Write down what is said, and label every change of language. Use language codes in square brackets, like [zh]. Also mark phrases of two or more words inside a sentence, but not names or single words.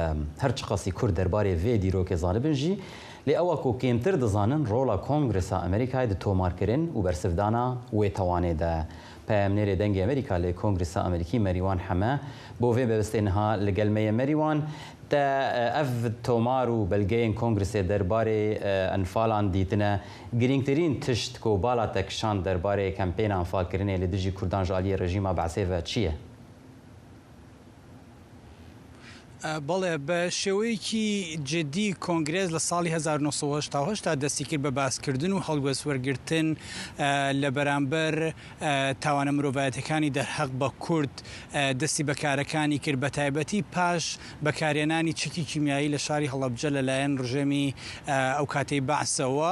[ku] هەرچ قەسی کورد دەربارەی vê dîrokê zanibin jî lê ewa ku kêmtir dizanin rola Kongresa Amerîkayê di tomarkirin û bersivdana wê tewanê de. Peyamnêrê dengê Amerîka lê Kongresa Amerîkî Merîwan Heme bo vê bebistê niha li gel me ye Merîwan te ev tomar û belgeyên Kongresê derbarê enfalan dîtine girîngtirîn tişt ku bala te kişan derbarê kempêna enfalkirinê li dijî Kurdan ji aliyê rejîma Be'sê ve çi ye؟ [ckb] بەڵێ بە شێوەیەکی جدی کۆنگرێز لە ساڵی 1970 تا دەستی کرد بە باسکردن و هەڵگوێسوەرگرتن لە بەرامبەر تاوانە مرۆڤایەتەکانی دەرحەق بە کورد دەستی بەکارەکانی کرد بە تایبەتی پاش بەکارێنانی چکی کیمیایی لە شاری هەڵەبجە لەلایەن ڕژێمی ئەو کاتەی بەعسەوە.